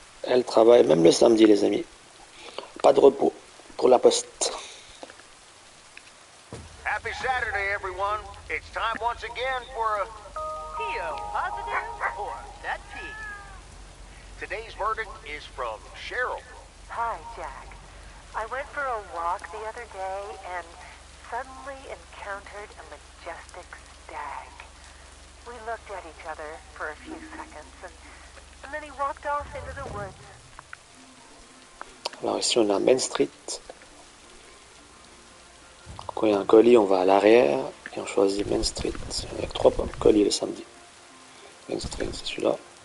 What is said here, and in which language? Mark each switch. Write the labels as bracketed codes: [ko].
[fr] Elle travaille même le samedi, les amis. Pas de repos pour la poste. [en] Happy Saturday, everyone. It's time once again for a P.O. positive or that P. Today's verdict is from Cheryl. Hi, Jack. I went for a walk the other day and suddenly encountered a majestic stag. We looked at each other for a few seconds and then he walked off into the woods. [fr] Alors ici on a Main Street. Quand il y a un colis, on va à l'arrière et on choisit Main Street avec 3 colis le samedi. Main Street, c'est celui-là.